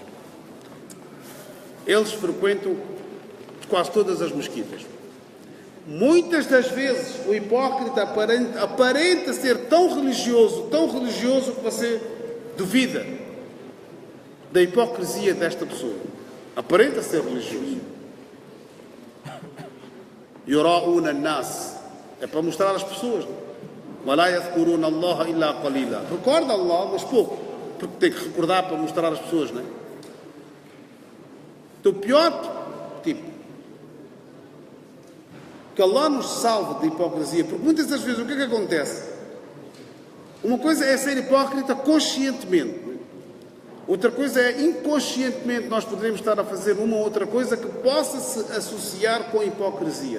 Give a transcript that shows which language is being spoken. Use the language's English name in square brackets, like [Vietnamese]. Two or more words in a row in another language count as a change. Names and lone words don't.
[Portuguese] Eles frequentam quase todas as mesquitas. Muitas das vezes o hipócrita aparenta ser tão religioso que você duvida da hipocrisia desta pessoa. Aparenta ser religioso. [Arabic] يُرَاءُونَ النَّاسِ. [Portuguese] É para mostrar às pessoas. [Arabic] وَلَا يَذْكُرُونَ اللَّهَ إِلَّا قَلِيلًا. [Portuguese] Recorda Allah, mas pouco. Porque tem que recordar para mostrar às pessoas, não é? Então, o pior tipo, que Allah nos salve de hipocrisia, porque muitas das vezes o que é que acontece? Uma coisa é ser hipócrita conscientemente, outra coisa é inconscientemente nós poderemos estar a fazer uma ou outra coisa que possa se associar com a hipocrisia.